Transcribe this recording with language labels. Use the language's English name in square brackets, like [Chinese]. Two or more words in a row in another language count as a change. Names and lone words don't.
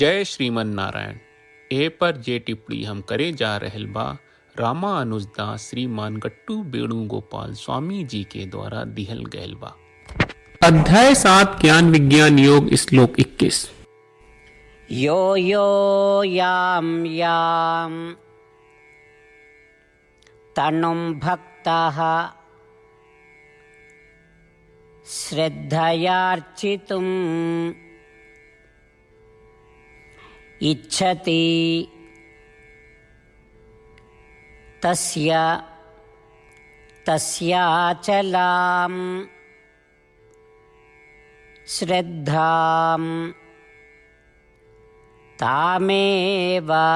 [Bhojpuri] जय श्रीमन नारायण। ए पर जे टिप्पणी हम करे जा रहल बा रामानुजदास श्रीमान गट्टू वेणुगोपाल स्वामी जी के द्वारा दिहल गयल बा। अध्याय 7 ज्ञान विज्ञान योग श्लोक 21। [Sanskrit] यो यो यां यां तनुं भक्तः श्रद्धयार्चितुम् इच्छति तस्याचलां श्रद्धां तामेव